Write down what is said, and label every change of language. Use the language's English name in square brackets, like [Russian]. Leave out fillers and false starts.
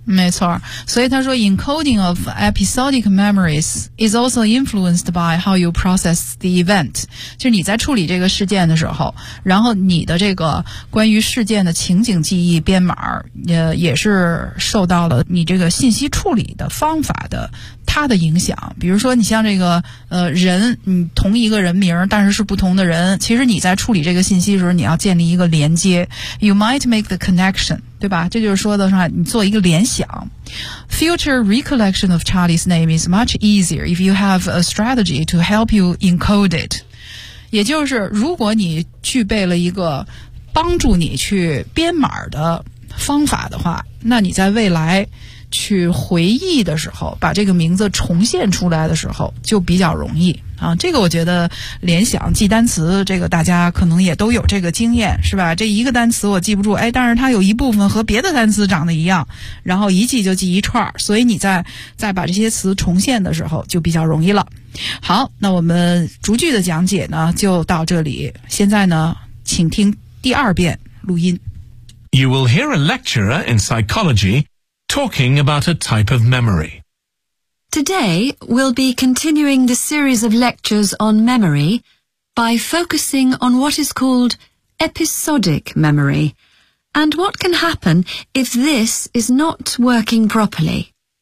[Chinese] 没错，所以他说 [English] encoding of episodic memories is also influenced by how you process the event, [Chinese] 就是你在处理这个事件的时候，然后你的这个关于事件的情景记忆编码 也是受到了你这个信息处理的方法的它的影响。比如说你像这个人，你同一个人名但是是不同的人，其实你在处理这个信息的时候你要建立一个连接， [English] You might make the connection, [Chinese] 对吧？这就是说的话你做一个联想。 [English] Future recollection of Charlie's name is much easier if you have a strategy to help you encode it. [Chinese] 也就是如果你具备了一个帮助你去编码的方法的话，那你在未来去回忆的时候，把这个名字重现出来的时候就比较容易啊。这个我觉得联想记单词，这个大家可能也都有这个经验，是吧？这一个单词我记不住，哎，但是它有一部分和别的单词长得一样，然后一记就记一串，所以你再把这些词重现的时候就比较容易了。好，那我们逐句的讲解呢就到这里，现在呢请听第二遍录音。 [English] You will hear a lecturer in psychologyTalking about a type of memory. Today, we'll be continuing the series of lectures on memory by focusing on what is called episodic memory and what can happen if this is not working properly.